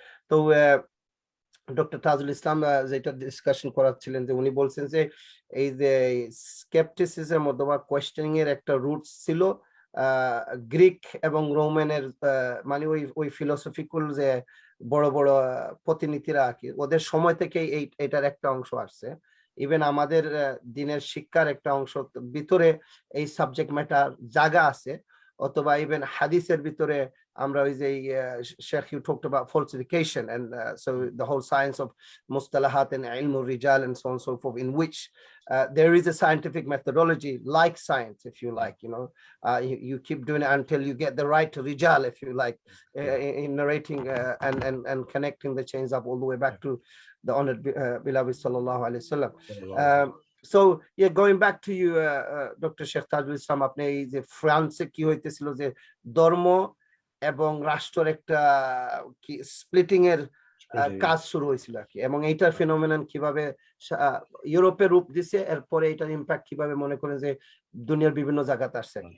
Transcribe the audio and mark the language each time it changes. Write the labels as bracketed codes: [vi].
[bn] তো ডক্টর তাজুল ইসলাম যেটা ডিসকাশন করাচ্ছিলেন, যে উনি বলছেন যে এই যে স্কেপটিসিজম অথবা কোয়েশ্চেনিং এর একটা রুট ছিল গ্রিক এবং রোমানের, মানে ওই ফিলোসফিক্যাল যে বড় বড় প্রতিনিধিরা আর কি, ওদের সময় থেকে এটার একটা অংশ আসছে। ইভেন আমাদের দিনের শিক্ষার একটা অংশ ভিতরে এই সাবজেক্ট ম্যাটার জায়গা আছে, অথবা ইভেন হাদিসের ভিতরে আমরা ওই যে [en] Sheikh, you talked about falsification, and so the whole science of mustalahat and ilm rijal and so on and so forth, in which there is a scientific methodology like science, if you like, you keep doing it until you get the right rijal, if you like, in narrating and connecting the chains up all the way back to the honored beloved sallallahu alaihi wasallam. So yeah, going back to you, Dr. [bn] Sheikh Tajul Islam, আপনি এই যে ফ্রান্সে কি হইতেছিল যে ধর্ম এবং রাষ্ট্রের একটা কি স্প্লিটিং এর কাজ শুরু হয়েছিল আর কি, এবং এইটার ফিনোমেনন কিভাবে ইউরোপে রূপ দিছে, এরপরে এটার ইমপ্যাক্ট কিভাবে মনে করেন যে দুনিয়ার বিভিন্ন জায়গাতে আসছে।